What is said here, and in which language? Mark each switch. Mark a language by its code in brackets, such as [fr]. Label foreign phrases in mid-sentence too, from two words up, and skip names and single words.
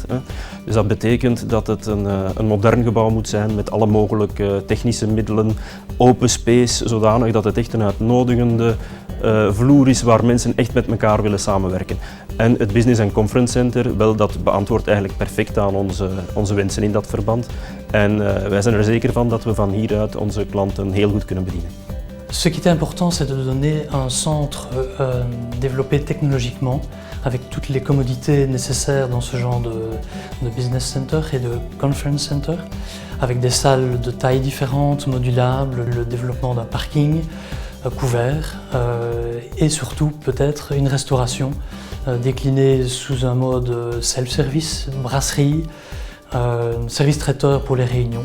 [nl] Dus dat betekent dat het een modern gebouw moet zijn met alle mogelijke technische middelen, [en] open space, [nl] zodanig dat het echt een uitnodigende vloer is waar mensen echt met elkaar willen samenwerken. En het Business and Conference Center, wel, dat beantwoordt eigenlijk perfect aan onze wensen in dat verband. En wij zijn er zeker van dat we van hieruit onze klanten heel goed kunnen bedienen. [fr] Ce qui est important, c'est de donner un centre développé technologiquement, avec toutes les commodités nécessaires dans ce genre de [en] business center [fr] et de [en] conference center, [fr] avec des salles de tailles différentes, modulables, le développement d'un parking couvert et surtout peut-être une restauration déclinée sous un mode self-service, brasserie, service traiteur pour les réunions.